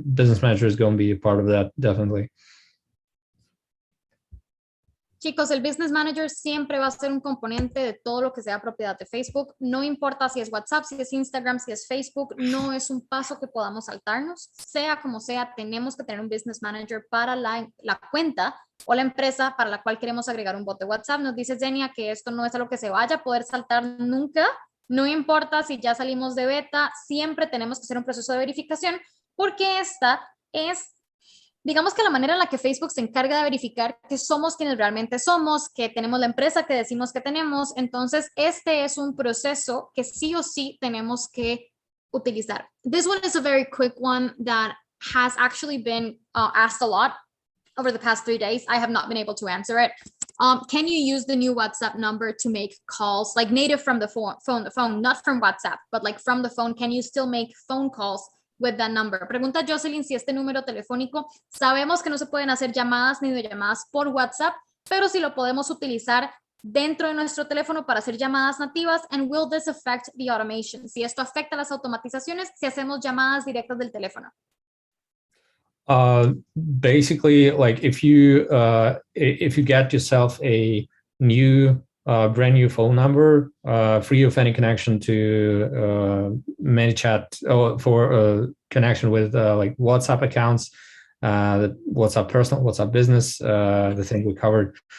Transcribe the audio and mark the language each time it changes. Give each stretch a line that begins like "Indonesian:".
English: Business manager is going to be a part of that, definitely.
Spanish: Chicos, el Business Manager siempre va a ser un componente de todo lo que sea propiedad de Facebook. No importa si es WhatsApp, si es Instagram, si es Facebook, no es un paso que podamos saltarnos. Sea como sea, tenemos que tener un Business Manager para la cuenta o la empresa para la cual queremos agregar un bot de WhatsApp. Nos dice Zenia que esto no es algo que se vaya a poder saltar nunca. No importa si ya salimos de beta, siempre tenemos que hacer un proceso de verificación porque esta es, digamos que la manera en la que Facebook se encarga de verificar que somos quienes realmente somos, que tenemos la empresa que decimos que tenemos. Entonces, este es un proceso que sí o sí tenemos que utilizar.
English: This one is a very quick one that has actually been asked a lot over the past 3 days. I have not been able to answer it. Can you use the new WhatsApp number to make calls, like native from the phone, not from WhatsApp, but like from the phone? Can you still make phone calls with that number?
Spanish: Pregunta Jocelyn si este número telefónico, sabemos que no se pueden hacer llamadas ni llamadas por WhatsApp, pero si lo podemos utilizar dentro de nuestro teléfono para hacer llamadas nativas.
English: And will this affect the automation?
Spanish: Si esto afecta las automatizaciones, si hacemos llamadas directas del teléfono.
English: Basically, like if you get yourself a new brand new phone number, free of any connection to Manychat or for connection with like WhatsApp accounts, WhatsApp personal, WhatsApp business, the thing we covered.